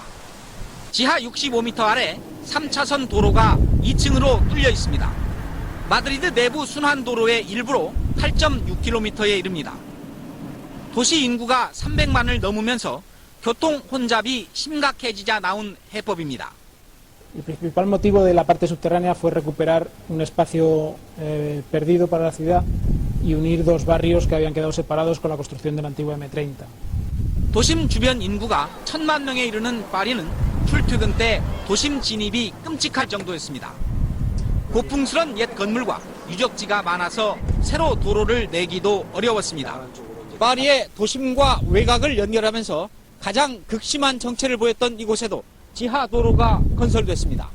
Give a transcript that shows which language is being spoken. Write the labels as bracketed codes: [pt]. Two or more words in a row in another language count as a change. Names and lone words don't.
[ko] 지하 65m 아래 3차선 도로가 2층으로 뚫려 있습니다. 마드리드 내부 순환도로의 일부로 8.6km에 이릅니다. 도시 인구가 300만을 넘으면서 교통 혼잡이 심각해지자 나온 해법입니다. [es] El principal motivo de la parte subterránea fue recuperar un espacio perdido para la ciudad y unir dos barrios que habían quedado separados con la construcción de la antigua M30. [ko] 도심 주변 인구가 1,000만 명에 이르는 파리는 출퇴근 때 도심 진입이 끔찍할 정도였습니다. 고풍스런 옛 건물과 유적지가 많아서 새로 도로를 내기도 어려웠습니다. 파리의 도심과 외곽을 연결하면서 가장 극심한 정체를 보였던 이곳에도 지하 도로가 건설됐습니다.